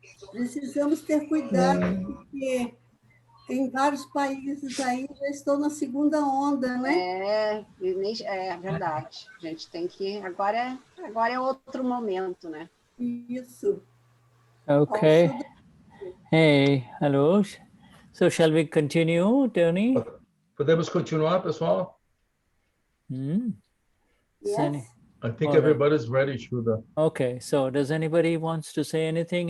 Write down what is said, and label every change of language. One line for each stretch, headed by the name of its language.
Portuguese: Precisamos ter cuidado, porque tem vários países aí já estão na segunda onda, né? É verdade. A gente tem que... Agora é outro momento, né? Isso.
English: Okay. Hey, hello. So shall we continue, Tony?
Portuguese: Podemos continuar, pessoal?
English: Yes. I think everybody's ready, Shuddha. Okay, so does anybody wants to say anything?